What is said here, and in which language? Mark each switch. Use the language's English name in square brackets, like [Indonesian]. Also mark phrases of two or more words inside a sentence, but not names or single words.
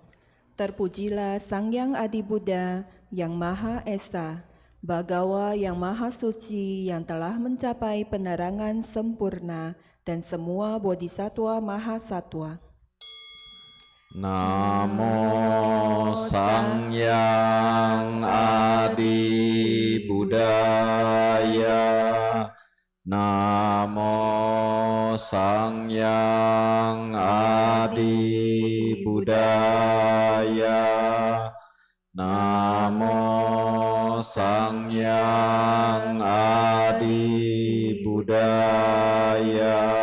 [Indonesian] Terpujilah Sang Yang Adi Buddha yang Maha Esa, Bagawa yang Maha Suci yang telah mencapai penerangan sempurna dan semua bodhisattva Maha Satwa. [Pali] Namo Sang Yang Adi Buddhaya. Namo Sang Yang Adi Buddhaya. Namo Sang Yang Adi Buddhaya.